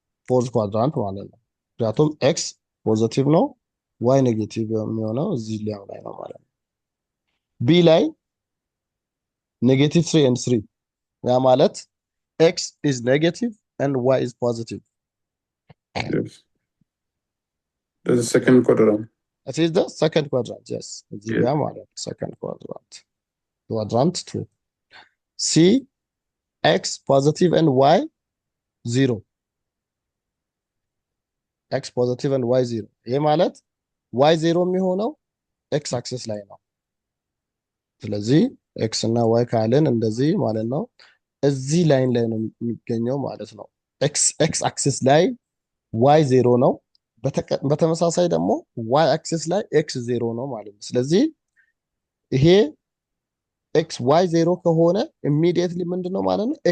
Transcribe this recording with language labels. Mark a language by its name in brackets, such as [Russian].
[Amharic] ፎርዝ ኳድራንት ማለት ነው። ምክንያቱም x ፖዚቲቭ ነው y ኔጌቲቭ የሚሆነው እዚህ ላይ ነው ማለት ነው። ቢ ላይ ኔጌቲቭ 3 and 3 ያ ማለት [English] x is negative and y is positive. Yes. That's the second quadrant. It is the second quadrant, yes. [Amharic] እዚህ [English] Yes. [Amharic] ጋር ማለት ነው [English] second quadrant. Quadrant 2. C x positive and y 0. x positive and y 0. [Amharic] ይሄ ማለት y 0 የሚሆነው x አክሲስ ላይ ነው። ስለዚህ x እና y ካልን እንደዚህ ማለት ነው። እዚህ ላይን ላይ ነው የሚገኘው ማለት ነው። x አክሲስ ላይ y 0 ነው። በተመሳሳይ ደግሞ y አክሲስ ላይ x 0 ነው ማለት ነው። ስለዚህ ይሄ x y 0 ከሆነ ኢሚዲየትሊ ምንድነው ማለት ነው?